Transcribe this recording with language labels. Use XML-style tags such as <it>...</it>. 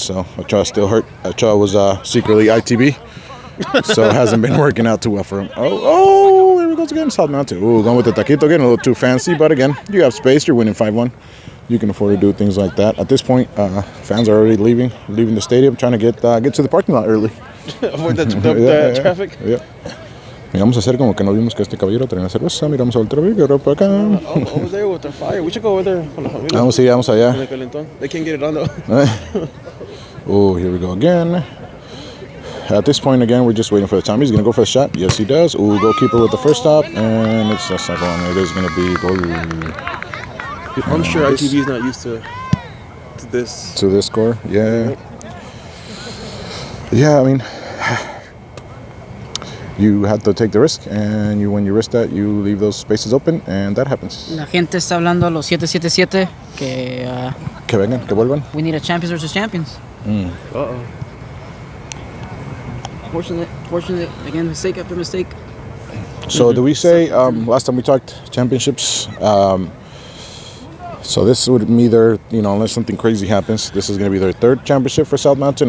<en>So Ochoa still hurt. Ochoa was secretly ITB, so it hasn't been working out too well for him. Oh, here we go again, South Mountain. Ooh, going with the taquito again, a little too fancy, but again, you have space. You're winning 5-1. You can afford to do things like that. At this point, fans are already leaving the stadium, trying to get to the parking lot early. Avoid the traffic. Yeah.</en> <es>Y vamos a hacer como que no vimos que este caballero traía cerveza. Miramos al caballero por acá.</es> <en>Over there with the fire. We should go over there.</en> <es>Vamos allá.</es> <en>They can't get it on though. Oh, here we go again. At this point, again, we're just waiting for the time. He's going to go for the shot. Yes, he does. Ooh, goalkeeper with the first stop. And it's just not going. It is going to be goal. I'm sure ITB is not used to this. To this score? Yeah. Yeah, I mean, you have to take the risk, and when you risk that, you leave those spaces open, and that happens.</en> <es>La gente está hablando a los 777 que Que vengan, que vuelvan.</es> <en>we need a champions versus champions. Uh-oh. Fortunate, again, mistake after mistake. So do we say, last time we talked championships, so this would be their, unless something crazy happens, this is going to be their third championship for South Mountain.</en>